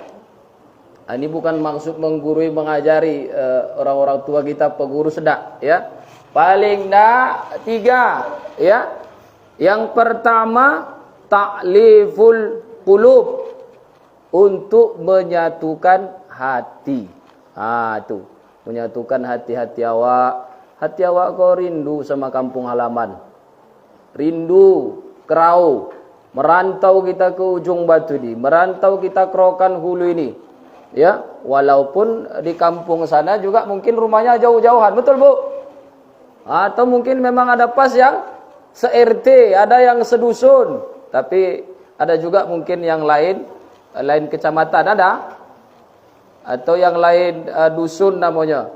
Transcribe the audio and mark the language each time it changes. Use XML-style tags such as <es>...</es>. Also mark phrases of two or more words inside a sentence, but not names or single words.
<id>Ini bukan maksud menggurui, mengajari orang-orang tua kita pengurus sedak, ya. Paling enggak 3, ya. Yang pertama</id> <ar>تأليف القلوب,</ar> <id>untuk menyatukan hati. Tuh, menyatukan hati-hati awak. Hati awak kau rindu sama kampung halaman. Rindu kerau. Merantau kita ke ujung batu ini, merantau kita ke Rokan Hulu ini. Ya, walaupun di kampung sana juga mungkin rumahnya jauh-jauhan, betul Bu? Atau mungkin memang ada pas yang se-RT, ada yang sedusun, tapi ada juga mungkin yang lain kecamatan ada, atau yang lain dusun namanya.</id>